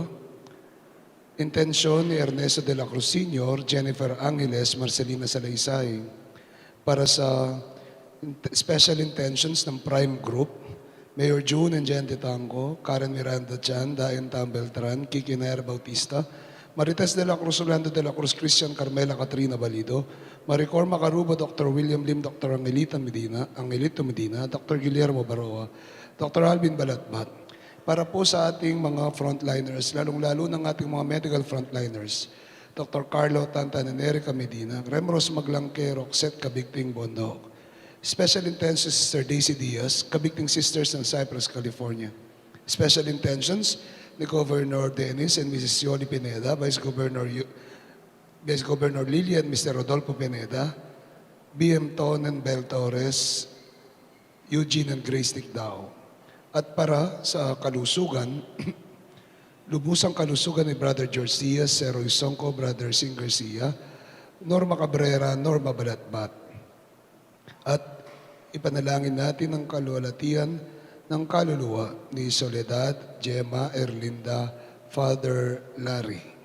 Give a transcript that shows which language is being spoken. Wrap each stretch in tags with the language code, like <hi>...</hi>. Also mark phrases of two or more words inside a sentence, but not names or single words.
<tl>Intensyon ni Ernesto de la Cruz Sr., Jennifer Angeles, Marcelina Salaysay, para sa</tl> <en>special intentions</en> <tl>ng Prime Group, Mayor June and Jen Tetangco, Karen Miranda Chan, Dayan Tam Beltran, Kiki Nair Bautista, Marites de la Cruz, Orlando de la Cruz, Christian Carmela Catrina Balido, Maricor Macaruba, Dr. William Lim, Dr. Angelito Medina, Dr. Guillermo Baroa, Dr. Alvin Balatbat, para po sa ating mga frontliners, lalong-lalo ng ating mga</tl> <en>medical frontliners,</en> <tl>Dr. Carlo Tantan and Erica Medina, Remros Maglangke, Roxette Kabigting Bondok,</tl> <en>Special Intentions Sister Daisy Diaz, Kabigting Sisters ng Cypress, California. Special Intentions ni Governor Dennis and Mrs. Yoli Pineda, Vice Governor Lily and Mr. Rodolfo Pineda, BM Ton and Bel Torres, Eugene and Grace Ticdao.</en> <tl>At para sa kalusugan, lubusang kalusugan ni Brother George Diaz, Sir Roy Songco, Brother Sing Garcia, Norma Cabrera, Norma Balatbat. At ipanalangin natin ang kaluwalhatian ng kaluluwa ni Soledad, Gemma, Erlinda, Father Larry.</tl>